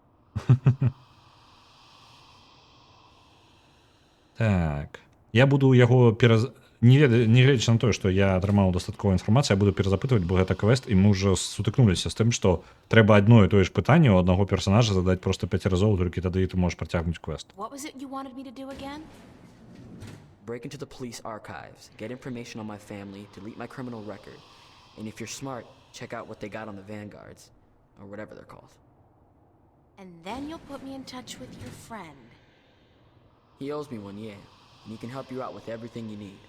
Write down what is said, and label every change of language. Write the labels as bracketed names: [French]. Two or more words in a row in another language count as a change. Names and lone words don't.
[Belarusian] Так. Я буду яго не гледзячы на тое, што я атрымаў дастатковую інфармацыю, я буду перазапытваць, бо гэта квест, і мы ўжо сутыкнуліся з тым, што трэба адно і тое ж пытанне ў аднаго персанажа задаць проста 5 разоў, толькі тады ты можаш працягнуць квест. [English] What was it you wanted me to do again? Break into the police archives, get information on my family, delete my criminal record, and if you're smart, check out what they got on the Vanguards, or whatever they're called. And then you'll put me in touch with your friend. He owes me one, yeah, and he can help you out with everything you need.